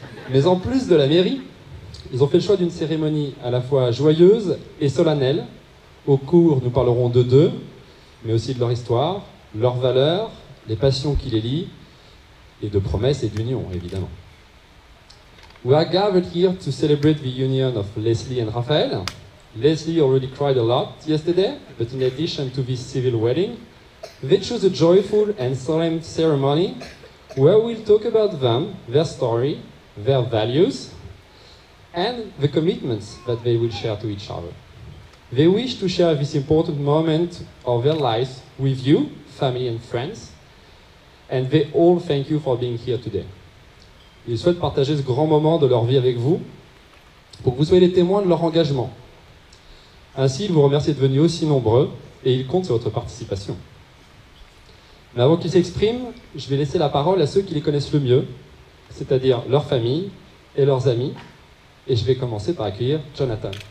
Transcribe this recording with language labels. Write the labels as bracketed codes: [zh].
[fr] Mais en plus de la mairie, ils ont fait le choix d'une cérémonie à la fois joyeuse et solennelle. Au cours, nous parlerons d'eux, mais aussi de leur histoire, leurs valeurs, les passions qui les lient, et de promesses et d'union, évidemment. [en] We are gathered here to celebrate the union of Leslie and Raphael. Leslie already cried a lot yesterday, but in addition to this civil wedding, they chose a joyful and solemn ceremony where we'll talk about them, their story, their values, and the commitments that they will share to each other. They wish to share this important moment of their lives with you, family and friends, and they all thank you for being here today. [fr] Ils souhaitent partager ce grand moment de leur vie avec vous, pour que vous soyez les témoins de leur engagement. Ainsi, ils vous remercient de venir aussi nombreux, et ils comptent sur votre participation. Mais avant qu'ils s'expriment, je vais laisser la parole à ceux qui les connaissent le mieux, c'est-à-dire leur famille et leurs amis, et je vais commencer par accueillir Jonathan.